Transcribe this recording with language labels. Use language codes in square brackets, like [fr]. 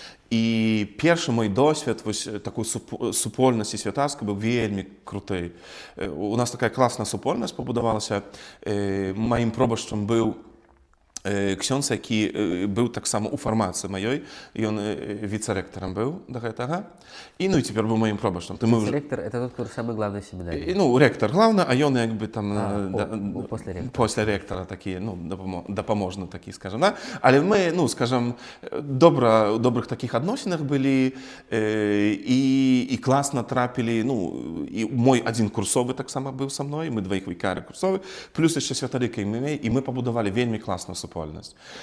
[be] І першы мой досвед вось такой супольнасці святарскай быў вельмі круты. У нас такая класная супольнасць пабудавалася. Маім пробашчам быў ksiądz, які быў таксама у фармацыі маёй, ён віцэрэктарам быў да гэтага, і, ну, і цяпер быў маім пробашчам. [ru] Віцэрэктар — это тот, который самый главный в семинаре? [be] Ну, ректар главны, а ён як бы там пасля ректара такі, ну, дапаможны такі, скажам, да? Але мы, ну, скажам, добрых такіх адносінах былі, і класна трапілі, ну, і мой адзін курсовы таксама быў са мной, мы дваіх вікары курсовы, плюс яшчэ святары, і мы пабудавалі вельмі класную супольнасць.